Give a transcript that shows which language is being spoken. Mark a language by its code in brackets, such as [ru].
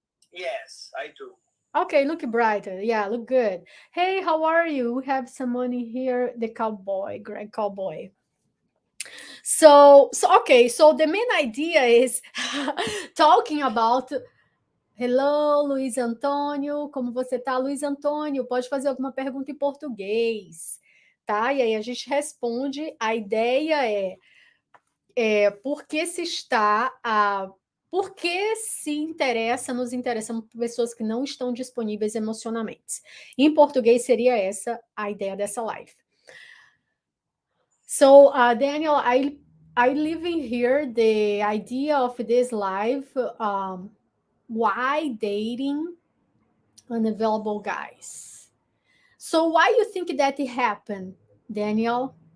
[en] Yes, I do. Okay, look brighter. Yeah, look good. Hey, how are you? We have someone here, the cowboy, Greg Cowboy. So the main idea is talking about. Hello, Luiz Antônio. [pt] Como você tá, Luiz Antônio? Pode fazer alguma pergunta em português, tá? E aí a gente responde. A ideia por que se está por que se interessa, nos interessamos por pessoas que não estão disponíveis emocionalmente. Em português seria essa a ideia dessa live. [en] So, Daniel, I live in here the idea of this live. Why dating unavailable guys? So, why you think that it happened, Daniel?